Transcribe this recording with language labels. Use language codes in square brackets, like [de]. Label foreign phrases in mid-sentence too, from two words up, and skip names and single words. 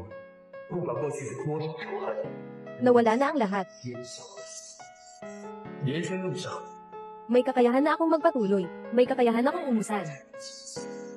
[zh] 不管过去有多少仇恨， [tl] Nawala na ang lahat. [zh] 烟消而息。人生路上， [tl] May kakayahan na akong magpatuloy. May kakayahan akong umusan.